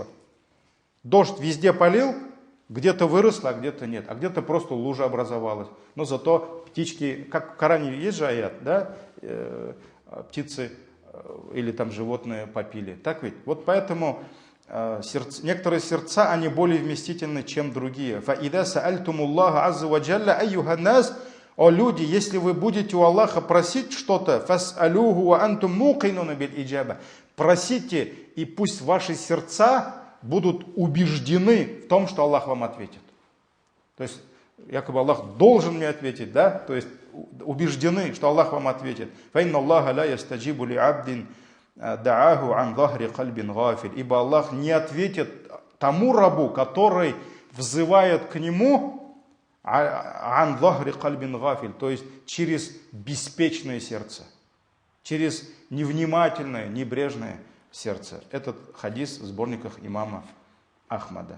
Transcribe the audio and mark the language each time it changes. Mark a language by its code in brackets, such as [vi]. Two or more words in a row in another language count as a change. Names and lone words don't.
[ru] Дождь везде полил, где-то выросло, а где-то нет. А где-то просто лужа образовалась. Но зато птички, как в Коране есть же аят, да? Птицы или там животные попили. Так ведь? Вот поэтому некоторые сердца, они более вместительны, чем другие. [ar] «فإذا سألتم الله عز وجل أيها الناس». [ru] О люди, если вы будете у Аллаха просить что-то, [ar] «فاسألوه وأنتم موقنون بالإجابة». [ru] Просите, и пусть ваши сердца будут убеждены в том, что Аллах вам ответит. То есть, якобы Аллах должен мне ответить, да? То есть, убеждены, что Аллах вам ответит. [ar] «فإن الله لا يستجيب لعبد دعاه عن ظهر قلب غافل». [ru] Ибо Аллах не ответит тому рабу, который взывает к нему [ar] عن ظهر قلب غافل, [ru] то есть через беспечное сердце, через невнимательное, небрежное сердце. Этот хадис в сборниках имама Ахмада.